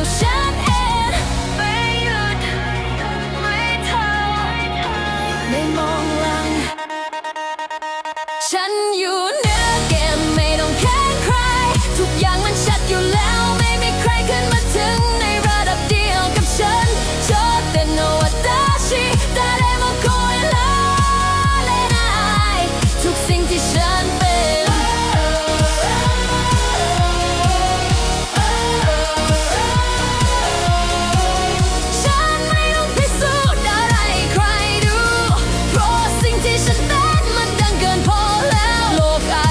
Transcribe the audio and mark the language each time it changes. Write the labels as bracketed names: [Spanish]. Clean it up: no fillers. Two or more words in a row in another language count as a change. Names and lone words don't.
[Thai] ฉันเองไม่หยุดไม่ถอยไม่มองหลังฉันอยู่เหนือเกมไม่ต้องแข่งใครทุกอย่างมันชัดอยู่แล้วไม่มีใครขึ้นมาถึงในระดับเดียวกับฉัน [Japanese] 頂点の私誰も超えられない [Thai] ทุกสิ่งที่ฉันเป็น ฉันไม่ต้องพิสูจน์อะไรให้ใครดูเพราะสิ่งที่ ฉันเป็นมันดังเกินพอแล้วโลกอาจ